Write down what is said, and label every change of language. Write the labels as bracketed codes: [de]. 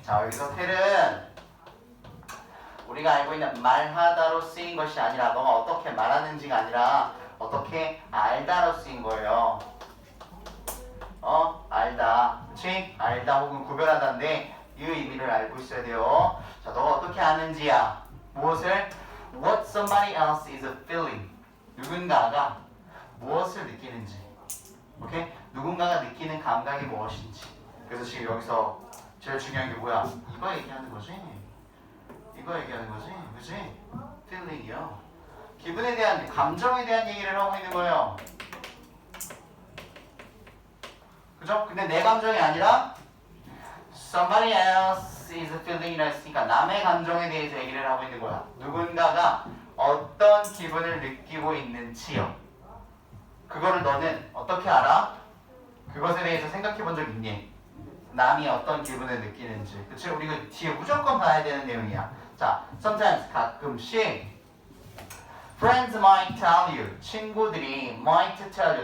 [ko] 자, 여기서 tell은 우리가 알고 있는 말하다로 쓰인 것이 아니라 너가 어떻게 말하는지가 아니라 어떻게 알다로 쓰인 거예요. 알다. 그치? 알다 혹은 구별하다인데 이 의미를 알고 있어야 돼요. 자, 너가 어떻게 아는지야. 무엇을? [en] What somebody else is feeling. [ko] 누군가가 무엇을 느끼는지. 오케이? 누군가가 느끼는 감각이 무엇인지. 그래서 지금 여기서 제일 중요한 게 뭐야? 이거 얘기하는 거지. 이거 얘기하는 거지. 그치? feeling이요. 기분에 대한, 감정에 대한 얘기를 하고 있는 거예요. 그죠? 근데 내 감정이 아니라 [en] somebody else is feeling [ko] 이라 했으니까 남의 감정에 대해서 얘기를 하고 있는 거야. 누군가가 어떤 기분을 느끼고 있는지요. 그거를 너는 어떻게 알아? 그것에 대해서 생각해 본 적 있니? 남이 어떤 기분을 느끼는지. 그치? 우리가 뒤에 무조건 봐야 되는 내용이야. [en] 자, sometimes [ko] 가끔씩 [en] Friends might tell you. [ko] 친구들이 [en] might tell you.